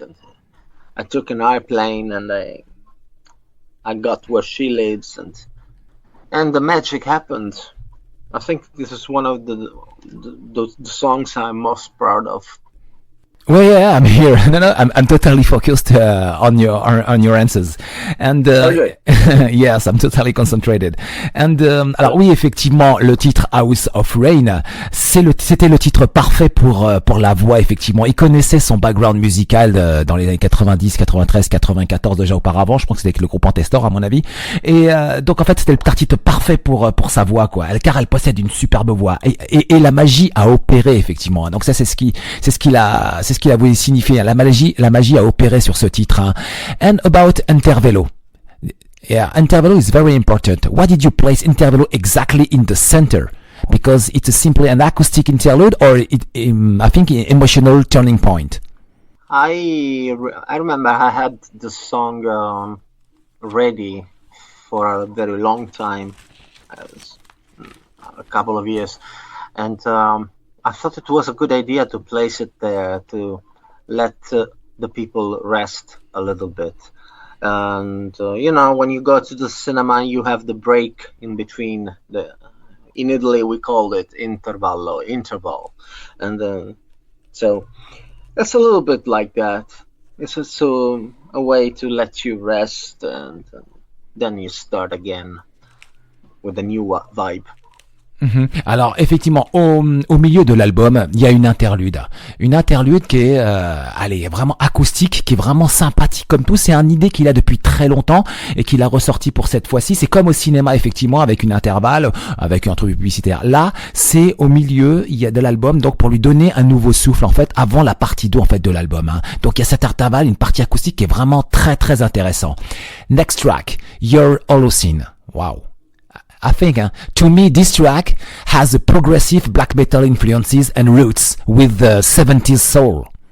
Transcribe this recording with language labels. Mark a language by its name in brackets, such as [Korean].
[English] And I took an airplane and I got where she lives, and the magic happened. I think this is one of the songs I'm most proud of. Well, yeah, I'm here. No, I'm totally focused on your answers, and yes, I'm totally concentrated. [French] And alors oui, effectivement, le titre House of Rain, c'était le titre parfait pour la voix. Effectivement, il connaissait son background musical dans les années 90, 93, 94 déjà auparavant. Je pense que c'était avec le groupe Antestor à mon avis. Et donc en fait, c'était le titre parfait pour sa voix, quoi. Car elle possède une superbe voix et la magie a opéré effectivement. Donc ça, c'est ce qu'il a voulu signifier. La magie a opéré sur ce titre. [English] And about Intervallo. Yeah, Intervallo is very important. Why did you place Intervallo exactly in the center? Because it's simply an acoustic interlude, or I think an emotional turning point. I remember I had the song ready for a very long time, a couple of years, and I thought it was a good idea to place it there to let the people rest a little bit. And you know, when you go to the cinema, you have the break in between. In Italy, we call it interval, and so it's a little bit like that. It's just a way to let you rest, and then you start again with a new vibe. [French] Alors effectivement, au milieu de l'album, il y a une interlude qui est, vraiment acoustique, qui est vraiment sympathique comme tout. C'est une idée qu'il a depuis très longtemps et qu'il a ressorti pour cette fois-ci. C'est comme au cinéma effectivement, avec une intervalle, avec un truc publicitaire. Là, c'est au milieu, il y a de l'album, donc pour lui donner un nouveau souffle en fait, avant la partie 2 en fait de l'album. Donc il y a cet intervalle, une partie acoustique qui est vraiment très très intéressant. [English] Next track, Your Holocene. Wow. I think, to me, this track has a progressive black metal influences and roots with the 70s soul.